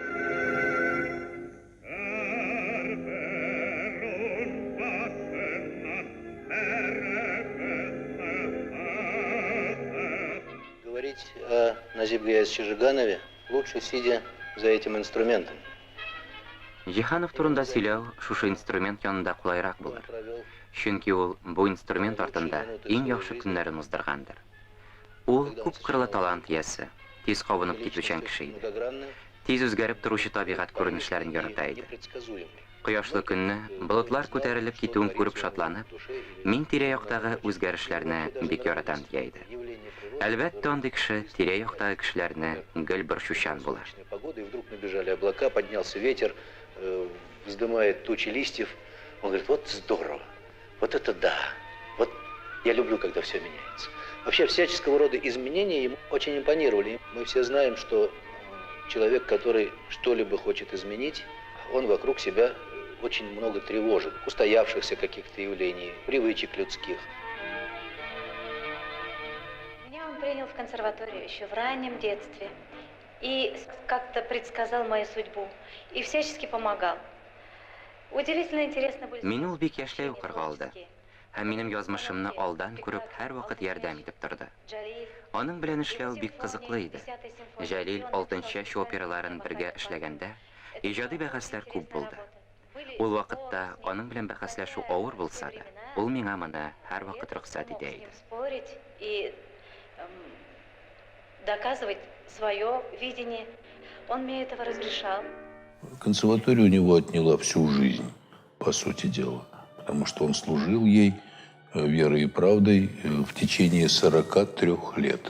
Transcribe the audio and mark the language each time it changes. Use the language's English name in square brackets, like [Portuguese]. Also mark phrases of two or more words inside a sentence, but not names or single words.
[Russian] Говорить о Назиб Гаязовиче Жиганове лучше, сидя за этим инструментом. [Tatar] Жиһанов турында сөйләү шушы инструмент янында кулайрак булыр. Чөнки ул бу инструмент артында иң яхшы көннәрен уздыргандыр. Ул күп кырлы талант иясе, тиз кабынып китүчән кеше иде. Тиз үзгәреп торучы табигать күренешләрен ярата иде. Кояшлы көнне болытлар күтәрелеп китүен күреп шатланып, мин тирә-яктагы үзгәрешләрне бик яратам дия иде. Әлбәттә, андый кеше тирә-яктагы кешеләрне гел борчучан булыр. [Russian] Погода, и вдруг набежали облака, поднялся ветер, вздымает тучи листьев. Он говорит: вот здорово, вот это да, вот я люблю, когда все меняется. Вообще, всяческого рода изменения ему очень импонировали. Мы все знаем, что человек, который что-либо хочет изменить, он вокруг себя очень много тревожит, устоявшихся каких-то явлений, привычек людских. Меня он принял в консерваторию еще в раннем детстве и как-то предсказал мою судьбу и всячески помогал. Удивительно интересно были... [Tatar] Мин ул бик яшьләй укырга алды. Һәм минем язмышымны алдан күреп, һәр вакыт ярдәм итеп торды. Аның белән эшләү бик кызыклы иде. Җәлил 6-нчы яшь операларын бергә эшләгәндә, иҗади бәхәсләр күп булды. Ул вакытта аның белән бәхәсләшү авыр булса да, ул миңа моны һәр вакыт рөхсәт итә иде. [Russian] Спорить и доказывать свое видение. Он мне этого разрешал. Консерватория у него отняла всю жизнь, по сути дела, потому что он служил ей верой и правдой в течение 43 лет.